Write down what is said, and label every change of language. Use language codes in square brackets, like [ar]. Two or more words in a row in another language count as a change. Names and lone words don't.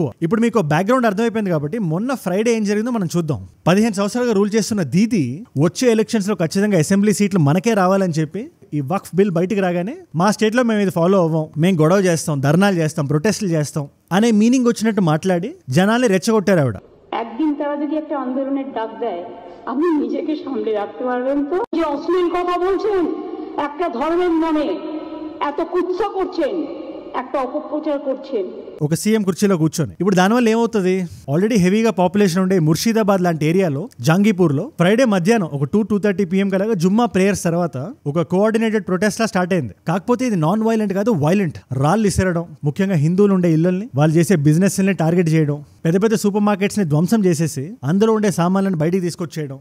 [te] ఇప్పుడు మీకు బ్యాక్గ్రౌండ్ అర్థమైపోయింది కాబట్టి మొన్న ఫ్రైడే ఏం జరిగిందో మనం చూద్దాం. 15 సంవత్సరాలుగా రూల్ చేస్తున్న దీది వచ్చే ఎలక్షన్స్ లో ఖచ్చితంగా అసెంబ్లీ సీట్లు మనకే రావాలని చెప్పి ఈ వక్ఫ్ బిల్ బయటికి రాగానే మా స్టేట్ లో మేము ఇది ఫాలో అవ్వం, మేము గొడవ చేస్తాం, ధర్నాలు చేస్తాం, ప్రొటెస్టులు చేస్తాం అనే మీనింగ్ వచ్చినట్టు మాట్లాడి జనాల్ని రెచ్చగొట్టారు ఆవిడ. [bn] একদিন তারা যদি একটা আন্দোলনের ডাক দেয়, আপনি নিজেকে সামলে রাখতে পারবেন তো? যে অশ্লীল কথা বলছেন, একটা ধর্মের নামে এত কুৎসা করছেন, একটা অপপ্রচার করছেন, [te] ఒక సీఎం కుర్చీలో కూర్చొని. ఇప్పుడు దానివల్ల ఏమవుతుంది, ఆల్రెడీ హెవీగా పాపులేషన్ ఉండే ముర్షిదాబాద్ లాంటి ఏరియాలో జంగీపూర్లో ఫ్రైడే మధ్యాహ్నం ఒక 2:30 PM కలాగా జుమ్మా ప్రేయర్స్ తర్వాత ఒక [en] coordinated protest [te] లా స్టార్ట్ అయింది. కాకపోతే ఇది [en] non violent [te] కాదు, వైలెంట్. రాళ్ళు ఇసిరడం, ముఖ్యంగా హిందువులు ఉండే ఇళ్లని, వాళ్ళు చేసే బిజినెస్ ని టార్గెట్ చేయడం, పెద్ద పెద్ద సూపర్ మార్కెట్స్ ని ధ్వంసం చేసేసి అందులో ఉండే సామాన్లను బయటికి తీసుకొచ్చేయడం.